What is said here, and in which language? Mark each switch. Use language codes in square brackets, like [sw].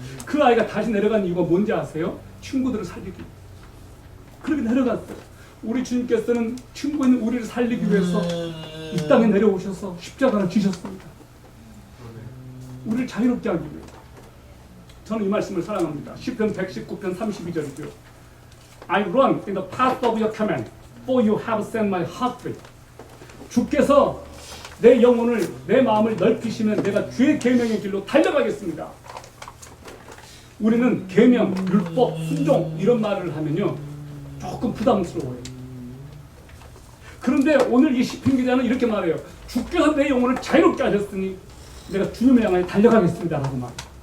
[ko] 그 아이가 다시 내려간 이유가 뭔지 아세요? 친구들을 살리기. 그렇게 내려갔어요. 우리 주님께서는 친구 있는 우리를 살리기 위해서 이 땅에 내려오셔서 십자가를 지셨습니다. 우리를 자유롭게 하기 위해. 저는 이 말씀을 사랑합니다. 시편 119편 32절이고요. [en] I run in the path of your command, for you have set my heart free. [ko] 주께서 내 영혼을, 내 마음을 넓히시면 내가 주의 계명의 길로 달려가겠습니다. 우리는 계명, 율법, 순종 이런 말을 하면요 조금 부담스러워요. 그런데 오늘 이 시편 기자는 이렇게 말해요. 주께서 내 영혼을 자유롭게 하셨으니 내가 주님을 향해 달려가겠습니다 라고 말해요.